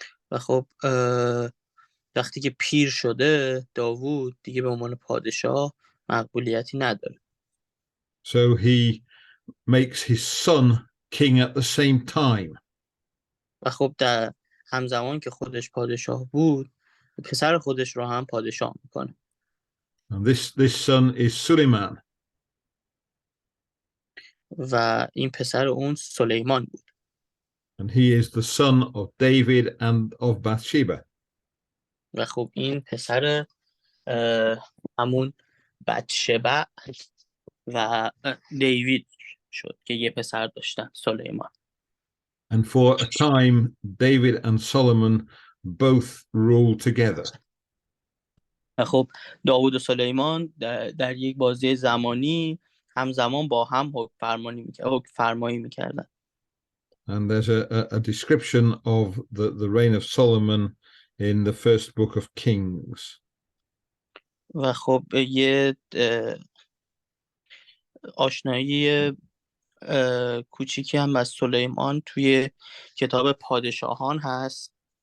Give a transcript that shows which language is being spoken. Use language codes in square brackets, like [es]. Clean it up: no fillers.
[fa] و خب وقتی که پیر شده داوود دیگه به عنوان پادشاه مقبولیتی نداره. [en] So he makes his son king at the same time. [fa] و خب در همزمان که خودش پادشاه بود پسر خودش رو هم پادشاه میکنه. [en] And this son is Suleiman. [fa] و این پسر اون سلیمان بود. [en] And he is the son of David and of Bathsheba. [fa] و خب این پسر همون بتشبع و دیوید شد که یه پسر داشتن، سلیمان. [en] And for a time David and Solomon both ruled together. [fa] و خب داوود و سلیمان در یک بازی زمانی همزمان با هم حکم فرمایی میکردن. [en] And there's a description of the reign of Solomon in the first book of Kings. [fa] و خب یه آشنایی کوچیکی هم از سلیمان توی کتاب پادشاهان هست.